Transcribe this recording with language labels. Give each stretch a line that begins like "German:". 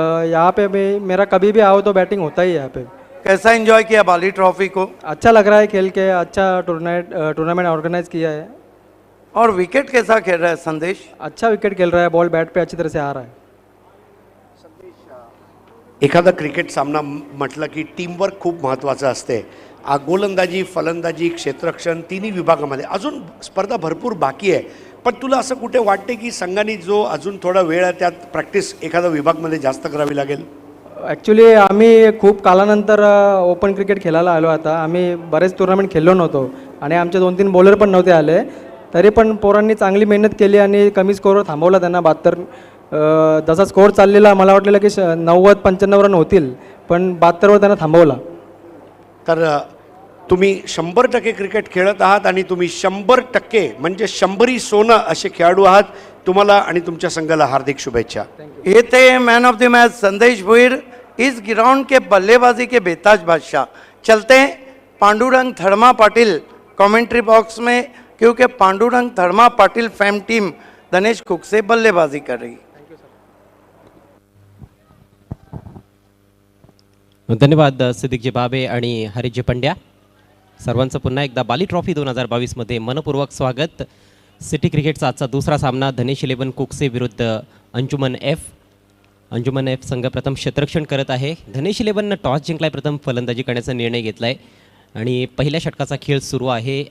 Hindi: यहाँ पे भी मेरा कभी भी आओ तो बैटिंग होता ही है यहाँ पे। कैसा एंजॉय किया बाली ट्रॉफी को? अच्छा लग रहा है खेल के, अच्छा टूर्नामेंट ऑर्गेनाइज किया है। और विकेट कैसा खेल रहा है संदेश? अच्छा विकेट खेल रहा है, बॉल बैट पे अच्छी तरह से आ रहा है।
Marathi: एखादा क्रिकेट सामना म्हटलं की टीमवर्क खूप महत्त्वाचं असते। गोलंदाजी, फलंदाजी, क्षेत्ररक्षण तिन्ही विभागामध्ये अजून स्पर्धा भरपूर बाकी आहे, पण तुला असं कुठे वाटते की संघाने जो अजून थोडा वेळ आहे त्यात प्रॅक्टिस एखादा विभागमध्ये जास्त करावी लागेल? ॲक्च्युली आम्ही खूप कालानंतर ओपन क्रिकेट खेळायला आलो. आता आम्ही बरेच टुर्नामेंट खेळलो नव्हतो आणि आमचे 2-3 बॉलर पण नव्हते आले, तरी पण पोरांनी चांगली मेहनत केली आणि कमी स्कोअरवर थांबवला त्यांना. 72 जसा स्कोअर चाललेला मला वाटलेलं की 90-95 रन होतील, पण 72वर त्यांना थांबवला. तर तुम्ही 100% क्रिकेट खेळत आहात आणि तुम्ही 100% म्हणजे 100 सोनं असे खेळाडू आहात. तुम्हाला आणि तुमच्या संघाला हार्दिक शुभेच्छा.
Hindi: ये थे मैन ऑफ द मैच संदेश भोईर, इस ग्राउंड के बल्लेबाजी के बेताज बादशाह. चलते हैं पांडुरंग थर्मा पाटिल कमेंट्री बॉक्स में, क्योंकि Pandurang थर्मा Patil fam team Dinesh cook से बल्लेबाजी कर रही.
Marathi: धन्यवाद सिद्दीकजी बाबे आणि हरीशजी पंड्या. सर्वांचं पुन्हा एकदा बाली ट्रॉफी 2022 मध्ये मनपूर्वक स्वागत. सिटी क्रिकेटचा आजचा दुसरा सामना धनेश 11 कुकसे विरुद्ध अंजुमन एफ. अंजुमन एफ संघ प्रथम क्षेत्ररक्षण करत आहे. धनेश 11 टॉस जिंकलाय, प्रथम फलंदाजी करण्याचा निर्णय घेतलाय आणि पहिल्या षटकाचा खेळ सुरू आहे.